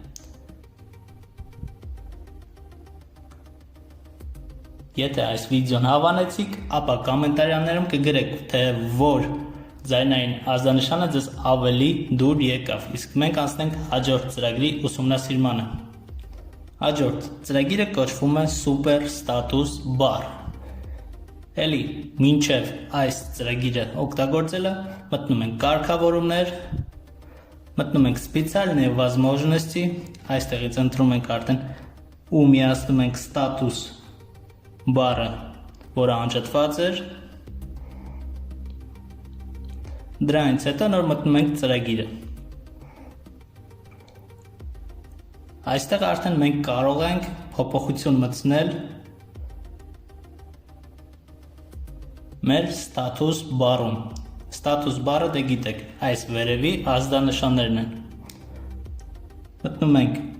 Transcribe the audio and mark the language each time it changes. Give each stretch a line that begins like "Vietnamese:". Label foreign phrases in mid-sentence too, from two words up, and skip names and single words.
Armenian: Եթե այս վիդեոն հավանեցիք, ապա կոմենտարյաններում կգրեք, թե որ ձայնային ազդանշանը ձեզ ավելի դուր եկավ, իսկ մենք անցնենք հաջորդ ծրագրի ուսումնասիրմանը։ Հաջորդ ծրագիրը կոչվում է Super Status Bar։ Էլի մինչև այս ծրագիրը օգտագործելը մտնում ենք կարգավորումներ, մտնում ենք
Russian: специальные возможности,
Armenian: այստեղից ընտրում ենք արդեն ու միացնում ենք status բարը, որը անջատված էր։ Դրանից հետո նոր մտնում ենք ծրագիրը։ Այստեղ արդեն մենք կարող ենք փոփոխություն մտցնել մեր status բարում։ Status բարը դե գիտեք, այս վերևի ազդանշաններն են։ Մտնում ենք